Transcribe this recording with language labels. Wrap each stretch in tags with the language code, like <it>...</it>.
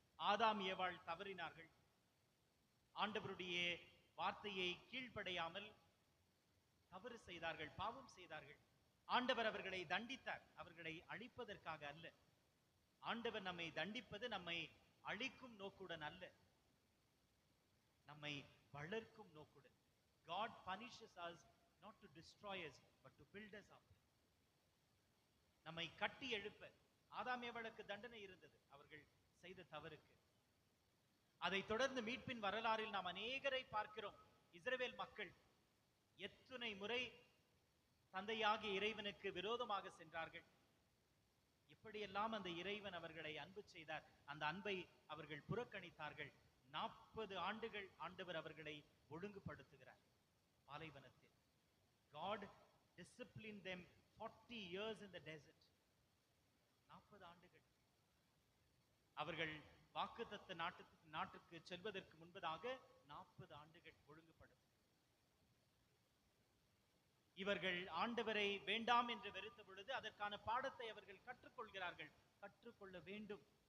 <ta>ஆதாம் ஏவாள் தவறினார்கள், ஆண்டவருடைய வார்த்தையை கீழ்ப்படையாமல் தவறு செய்தார்கள், பாவம் செய்தார்கள். ஆண்டவர் அவர்களை தண்டித்தார், அவர்களை அழிப்பதற்காக அல்ல. ஆண்டவர் நம்மை தண்டிப்பது நம்மை அழிக்கும் நோக்குடன் அல்ல, நம்மை வளர்க்கும் நோக்குடன்.</ta> <en>God punishes us not to destroy us but to build us up.</en> <ta>நம்மை கட்டி எழுப்ப. ஆதாம் ஏவாளுக்கு தண்டனை இருந்தது அவர்கள் செய்த தவறுக்கு. அதை தொடர்ந்து மீட்பின் வரலாறில் நாம் அநேகரை பார்க்கிறோம். இஸ்ரவேல் மக்கள் எத்தனை முறை தந்தையாகிய இறைவனுக்கு விரோதமாக சென்றார்கள். எப்படியெல்லாம் அந்த இறைவன் அவர்களை அன்பு செய்தார், அந்த அன்பை அவர்கள் புறக்கணித்தார்கள். 40 ஆண்டுகள் ஆண்டவர் அவர்களை ஒழுங்குபடுத்துகிறார் பாலைவனத்தில்.</ta> <en>God disciplined them 40 years in the desert.</en> <ta>40 ஆண்டுகள். அவர்கள் வாக்குத்தத்த நாட்டுக்கு செல்வதற்கு முன்பதாக 40 ஆண்டுகள் ஒழுங்குபடுத்து. இவர்கள் ஆண்டவரை வேண்டாம் என்று வெறுத்த பொழுது அதற்கான பாடத்தை அவர்கள் கற்றுக்கொள்கிறார்கள், கற்றுக்கொள்ள வேண்டும்.</ta>